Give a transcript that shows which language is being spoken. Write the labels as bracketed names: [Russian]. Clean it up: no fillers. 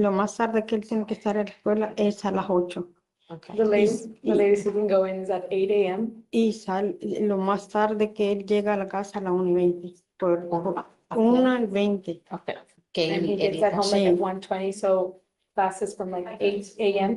[Spanish] Lo más tarde que él tiene que estar en la escuela es a las 8. Okay. [English] The latest he can go in is at 8 a.m. [Spanish] Y lo más tarde que él llega a la casa a las 1:20. Por 1:20. Okay. [English] And he gets at home like at 1:20, so classes from like 8 a.m.